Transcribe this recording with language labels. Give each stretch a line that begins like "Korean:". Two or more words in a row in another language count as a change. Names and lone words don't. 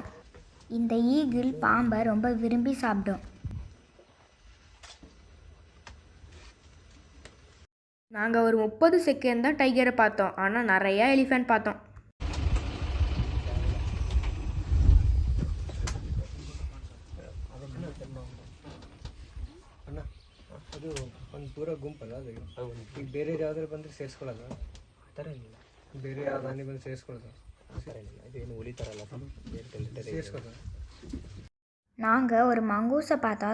Tamil: இந்த ஈகிள் பாம்பை ரொம்ப விரும்பி சாப்பிடும். நாங்கள் ஒரு 30 செகண்ட் தான் டைகரை பார்த்தோம், ஆனால் நிறையா எலிஃபென்ட் பார்த்தோம்.
Kannada: ಅದು ಒಂದು ಪೂರ ಗುಂಪಲ್ಲ, ಅದು ಈಗ ಬೇರೆ ಯಾವ್ದಾರು ಬಂದರೆ ಸೇರಿಸ್ಕೊಳ್ಳೋದು ಆ ಥರ ಇಲ್ಲ. ಬೇರೆ ಯಾವ್ದಾನಿ ಬಂದು ಸೇರಿಸ್ಕೊಳ್ಳೋದು ಇದೇನು ಉಳಿತಾರಲ್ಲ ಸೇರಿಸ್ಕೊಳ್ಳೋದು.
Tamil: நாங்கள் ஒரு மங்கூஸை பார்த்தோம்.